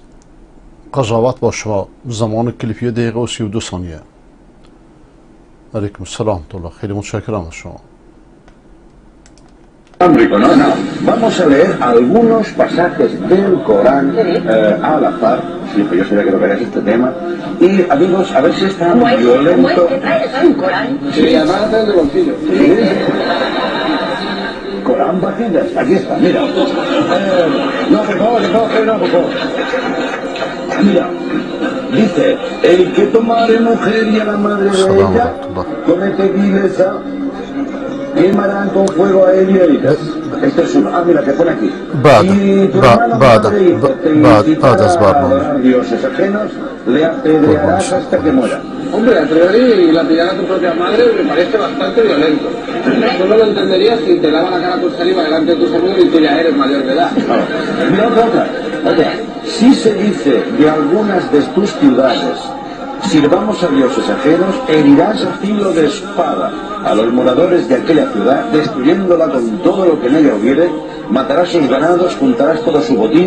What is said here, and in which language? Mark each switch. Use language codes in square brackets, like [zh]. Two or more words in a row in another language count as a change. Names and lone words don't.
[fa] قضاوت با شما. زمان کلیپی دقیقه و 32 ثانیه. [ar] علیکم السلام [fa] الله. خیلی متشکرم از شما. [es] No, vamos a leer algunos pasajes del Corán al azar. Sí, pues yo sabía que tocarías este tema. Y amigos, a ver si es tan violento. Sí, además está el bolsillo. Sí. Corán Batillas, aquí está, mira. No, por favor, por favor. Mira, dice, el que tomare mujer y a la madre de ella, comete vileza, quemarán con fuego a él y a ellas. Este es uno. Ah, mira, que pone aquí. [fa] بعد از برنامه [es] dioses ajenos, le apedrearás hasta que muera. Hombre, [la] a priori [es] la pillar a tu propia madre me parece bastante violento. Solo lo entendería si te lava la cara con saliva delante de tus amigos y tú ya eres mayor de edad. Mira otra. Si se dice de algunas de tus ciudades, sirvamos a dioses ajenos, herirás a filo de espada a los moradores de aquella ciudad, destruyéndola con todo lo que en ella hubiere, matarás sus ganados, juntarás todo su botín.